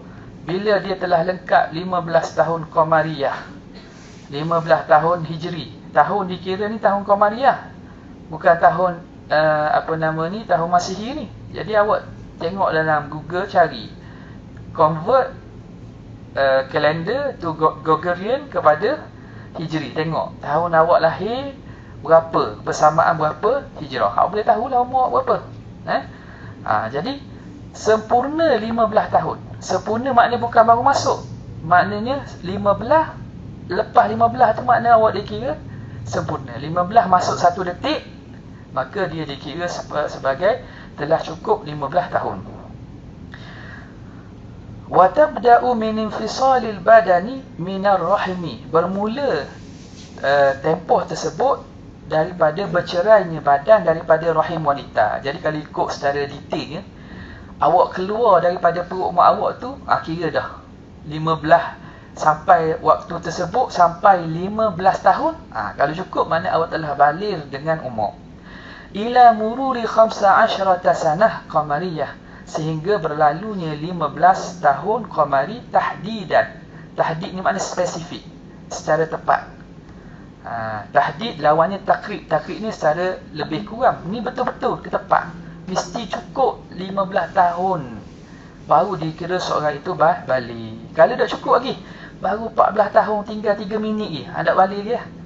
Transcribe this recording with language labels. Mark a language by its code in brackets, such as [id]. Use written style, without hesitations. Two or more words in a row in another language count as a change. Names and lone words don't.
[ms] Bila dia telah lengkap 15 tahun Qamariyah. 15 tahun Hijri. Tahun dikira ni tahun Qamariyah. Bukan tahun tahun Masihi ni. Jadi awak tengok dalam Google, cari [en] convert calendar to Gregorian [ms] kepada Hijri. Tengok tahun awak lahir berapa, bersamaan berapa Hijrah. Awak boleh tahulah umur awak berapa. Jadi sempurna 15 tahun. Sempurna maknanya bukan baru masuk. Maknanya 15, lepas 15 tu makna awak dikira sempurna. 15 masuk 1 detik, maka dia dikira sebagai telah cukup 15 tahun. [ar] وتبدأ من انفصال البدن من الرحم. [ms] Bermula tempoh tersebut daripada bercerainya badan daripada rahim wanita. Jadi kalau ikut secara detailnya, awak keluar daripada perut mak awak tu, kira dah 15 sampai waktu tersebut, sampai 15 tahun. Kalau cukup, mana awak telah baligh dengan umur. [ar] إلى مرور 15 سنة قمرية, [ms] sehingga berlalunya 15 tahun qamari tahdidan. Tahdid ni makna spesifik, secara tepat. Tahdid lawannya takrib. Takrib ni secara lebih kurang. Ni betul-betul tepat. Mesti cukup 15 tahun baru dikira seorang itu balik. Kalau tak cukup lagi, baru 14 tahun tinggal 3 minit lagi, tak balik dia.